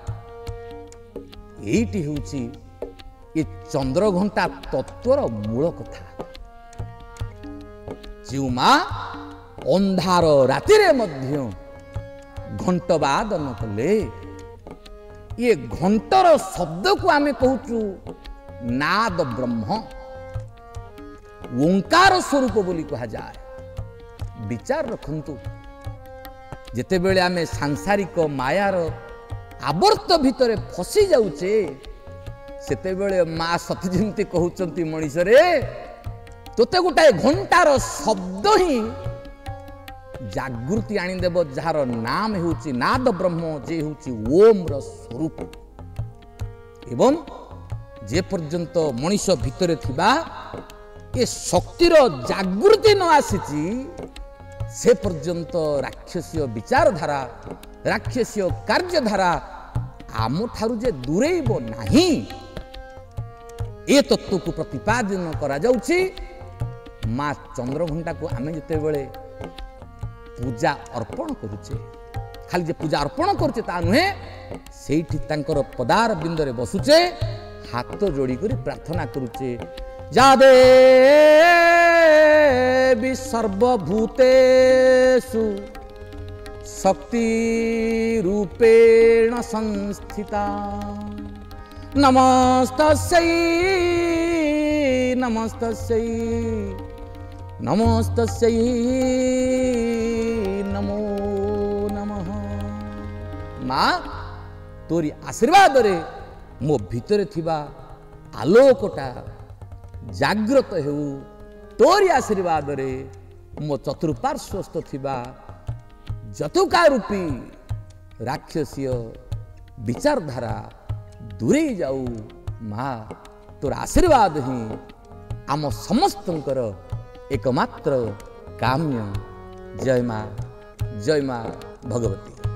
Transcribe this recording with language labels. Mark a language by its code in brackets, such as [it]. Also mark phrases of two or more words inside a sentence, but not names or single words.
[or] ଏଇଟି ହେଉଚି ଯେ ଚନ୍ଦ୍ର ଘଣ୍ଟା ତତ୍ୱର ମୂଳ କଥା ଯୋ ମାଁ ଅନ୍ଧାର ରାତି ରେ ମଧ୍ୟ ଘଣ୍ଟ ବାଦନ କଲେ ଯେ ଘଣ୍ଟର ଶବ୍ଦ କୁ ଆମ କହୁଚୁ ନାଦ ବ୍ରହ୍ମ ଓଁକାର ସ୍ୱରୂପ ବୋଲି କହା ଯାଏ ବିଚାର ରଖନ୍ତୁ ଯେତେବେଳେ ଆମେ ସାଂସାରିକ ମାୟାର ଆବର୍ତ୍ତ ଭିତରେ ଫସି ଯାଉଚେ ସେତେବେଳେ ମାଁ ସତୀ ଯେମିତି କହୁଚନ୍ତି ମଣିଷ ରେ ତୋତେ ଗୋଟାଏ ଘଣ୍ଟାର ଶବ୍ଦ ହିଁ ଜାଗୃତି ଆଣିଦେବ ଯାର ନାମ ହେଉଚି ନାଦ ବ୍ରହ୍ମ ଯେ ହେଉଚି ଓମ ର ସ୍ୱରୂପ ଏବଂ ଯେ ପର୍ଯ୍ୟନ୍ତ ମଣିଷ ଭିତରେ ଥିବା ଏ ଶକ୍ତିର ଜାଗୃତି ନ ଆସିଚି ସେ ପର୍ଯ୍ୟନ୍ତ ରାକ୍ଷସୀୟ ବିଚାରଧାରା ରାକ୍ଷସୀୟ କାର୍ଯ୍ୟଧାରା ଆମ ଠାରୁ ଯେ ଦୂରେଇବ ନାହିଁ ଏ ତତ୍ୱ କୁ ପ୍ରତିପାଦନ କରା ଯାଉଚି ମାଁ ଚନ୍ଦ୍ରଘଣ୍ଟା କୁ ଆମେ ଯେତେବେଳେ ପୂଜା ଅର୍ପଣ କରୁଚେ ଖାଲି ଯେ ପୂଜା ଅର୍ପଣ କରୁଚେ ତା ନୁହେଁ ସେଠି ତାଙ୍କର ପଦାର ବିନ୍ଦରେ ବସୁଚେ ହାତ ଯୋଡ଼ି କରି ପ୍ରାର୍ଥନା କରୁଚେ ଯା [sa] देवी सर्वभूतेषु शक्ति रूपेण संस्थिता नमस्तस्यै नमस्तस्यै नमस्तस्यै नमो नमः [or] ମାଁ ତୋରି ଆଶୀର୍ବାଦ ରେ ମୋ ଭିତରେ ଥିବା ଆଲୋକଟା ଜାଗ୍ରତ ହେଉ ତୋରି ଆଶୀର୍ବାଦ ରେ ମୋ ଚତୁର୍ପାର୍ଶ୍ୱସ୍ଥ ଥିବା ଜତୁକା ରୂପୀ ରାକ୍ଷସୀୟ ବିଚାରଧାରା ଦୂରେ ଯାଉ ମାଁ ତୋର ଆଶୀର୍ବାଦ ହିଁ ଆମ ସମସ୍ତଙ୍କର ଏକମାତ୍ର କାମ୍ୟ ଜୟ ମାଁ ଭଗବତୀ।